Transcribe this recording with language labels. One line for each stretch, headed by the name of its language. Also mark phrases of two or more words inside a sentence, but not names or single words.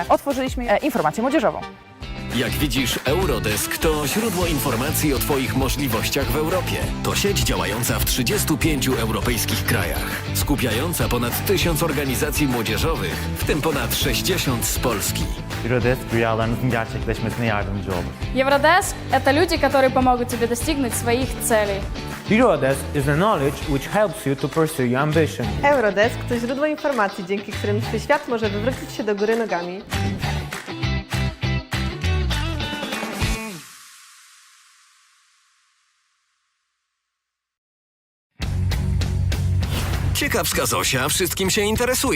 Polish: Otworzyliśmy informację młodzieżową. Jak widzisz, Eurodesk to źródło informacji o Twoich możliwościach w Europie. To sieć działająca w 35 europejskich krajach, skupiająca ponad 1000 organizacji młodzieżowych, w tym ponad 60 z Polski.
Turkish: Eurodesk rüyalarınızın gerçekleşmesine yardımcı olur.
Russian: Eurodesk – это люди, которые помогут тебе достигнуть своих целей.
English: Eurodesk is the knowledge which helps you to pursue your ambition.
Polish: Eurodesk to źródło informacji, dzięki którym Twój świat może wywrócić się do góry nogami. Ciekawska Zosia wszystkim się interesuje.